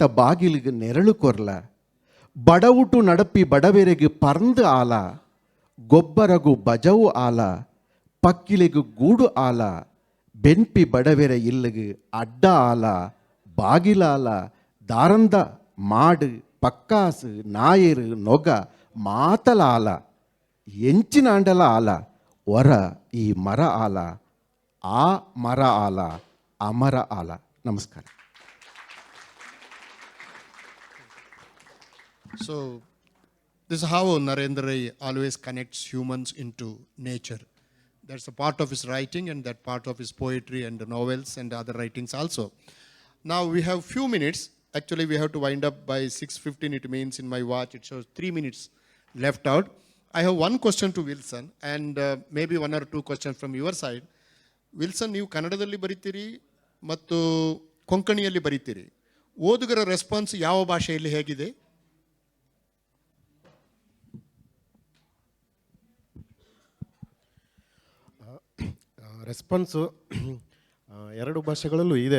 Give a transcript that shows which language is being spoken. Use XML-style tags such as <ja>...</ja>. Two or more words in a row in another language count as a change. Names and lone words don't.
<tcy>ಬಾಗಿಲಿಗೆ ನೆರಳು ಕೊರ್ಲ, ಬಡವುಟು ನಡಪಿ ಬಡವೆರೆಗೆ ಪರ್ಂದು ಆಲ, ಗೊಬ್ಬರಗು ಬಜವು ಆಲ ಪಕ್ಕಿಲಿಗು ಗೂಡು ಆಲ ಬೆನ್ಪಿ ಬಡವೆರೆ ಇಲ್ಲಿಗು ಅಡ್ಡ ಆಲ ಬಾಗಿಲಾಲ ದಾರಂದ ಮಾಡು ಪಕ್ಕಾಸು ನಾಯರು ನೊಗ ಮಾತಲ ಆಲ ಎಂಚಿನ ಅಂಡಲ ಆಲ ಹೊರ ಈ ಮರ ಆಲ ಆ ಮರ ಆಲ ಅಮರ ಆಲ.</tcy> <kn>ನಮಸ್ಕಾರ.</kn> <en>So, this is how Narendra Rai always connects humans into nature. That's a part of his writing and that part of his poetry and the novels and other writings also. Now we have few minutes. Actually, we have to wind up by 6:15. It means in my watch it shows 3 minutes left out. I have one question to Wilson and maybe one or two questions from your side. Wilson,</en> <kn>ನೀವು ಕನ್ನಡದಲ್ಲಿ ಬರೀತೀರಿ ಮತ್ತು ಕೊಂಕಣಿಯಲ್ಲಿ ಬರೀತೀರಿ. ಓದುಗರ ರೆಸ್ಪಾನ್ಸ್ ಯಾವ ಭಾಷೆಯಲ್ಲಿ ಹೇಗಿದೆ? ರೆಸ್ಪಾನ್ಸು ಎರಡು ಭಾಷೆಗಳಲ್ಲೂ ಇದೆ.</kn>